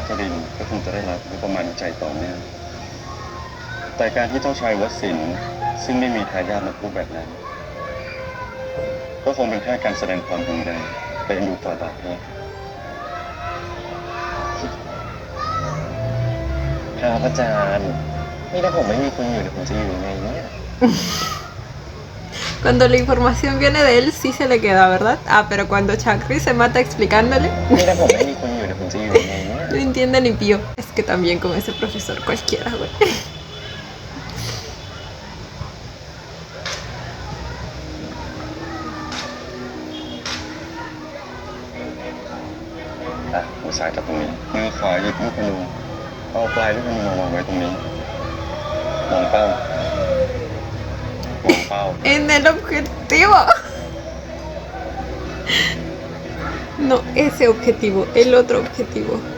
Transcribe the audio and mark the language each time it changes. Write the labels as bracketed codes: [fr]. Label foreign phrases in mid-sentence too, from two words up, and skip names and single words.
[th] ครินทร์ก็คงจะได้รับงบประมาณวิจัยต่อเนื่องแต่การที่เจ้าชายวสินทร์ซึ่งไม่มีทายาทมาพูดแบบนั้นก็คงเป็นแค่การแสดงความห่วงใยไปดูต่อตาเองครับอาจารย์นี่ถ้าผมไม่มีคุณอยู่เนี่ยผมจะอยู่ยังไงเนี่ย [es] Cuando la información viene de él, sí se le queda, ¿verdad? Ah, pero cuando Chakri se mata explicándole, [th] นี่ถ้าผมไม่มีคุณอยู่เนี่ยผมจะอยู่ยังไงเนี่ย [es] no entiende ni pío. Es que también con ese profesor cualquiera, güey. [th] อ่ะมือซ้ายจับตรงนี้มือขวาหยิบลูกธนูเอาปลายลูกธนูมาวางไว้ตรงนี้มองเป้ามองเป้า [es] En el objetivo. No, ese objetivo, el otro objetivo.